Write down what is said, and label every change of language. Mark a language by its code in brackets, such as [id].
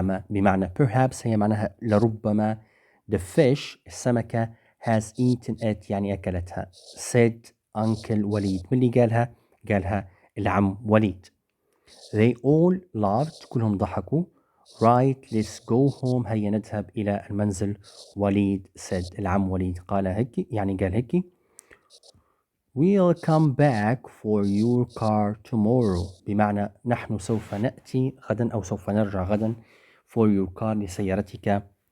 [ar] بمعنى perhaps هي معناها لربما. [en] the fish السمكة has eaten it [ar] يعني أكلتها. [en] said Uncle وليد. [ar] من اللي قالها العم وليد. [en] They all laughed. [ar] كلهم ضحكوا. [en] Right, let's go home. [ar] هيا نذهب إلى المنزل. [en] وليد said. [ar] العم وليد قال هيك يعني قال هيك. [en] We'll come back for your car tomorrow. [ar] بمعنى نحن سوف نأتي غدا أو سوف نرجع غدا. [en] for your car لسيارتك.